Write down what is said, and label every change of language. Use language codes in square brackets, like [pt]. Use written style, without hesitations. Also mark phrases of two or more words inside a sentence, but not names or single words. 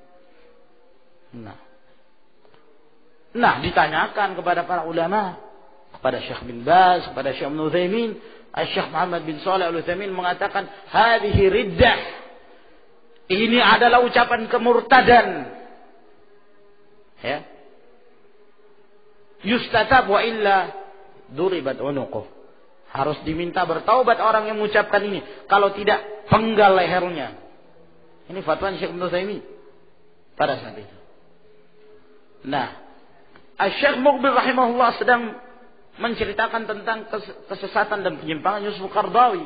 [id] Nah, ditanyakan kepada para ulama, kepada Syekh bin Baz, kepada Syekh Ibnu Utsaimin, Syekh Muhammad bin Shalih Al-Utsaimin mengatakan, [ar] "هذه ردة." [id] Ini adalah ucapan kemurtadan. Ya. [ar] يستتاب وإلا ضربت عنقه. [id] Harus diminta bertaubat orang yang mengucapkan ini. Kalau tidak, penggal lehernya. Ini fatwa Syekh Ibnu Utsaimin pada saat itu. Nah, Syekh Muqbil rahimahullah sedang menceritakan tentang kesesatan dan penyimpangan Yusuf Qaradawi.